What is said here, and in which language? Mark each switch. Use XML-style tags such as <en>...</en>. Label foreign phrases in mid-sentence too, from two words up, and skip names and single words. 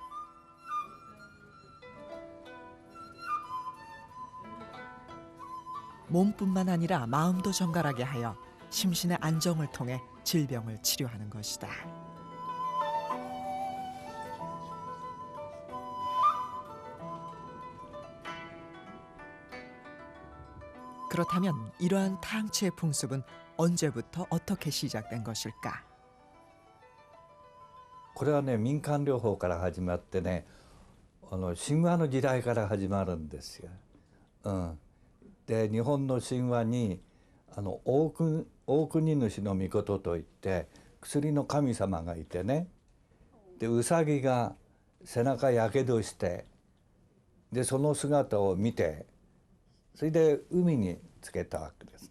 <ko>몸뿐만 아니라 마음도 정갈하게 하여 심신의 안정을 통해 질병을 치료하는 것이다. 그렇다면 이러한 탕치의 풍습은 언제부터 어떻게 시작된 것일까?</ko> <ja>これはね民間療法から始まってね神話の時代から始まるんですよ。で日本の神話に大国主の御事といって薬の神様がいてねでウサギが背中やけどしてでその姿を見てそれで海につけたわけです。</ja>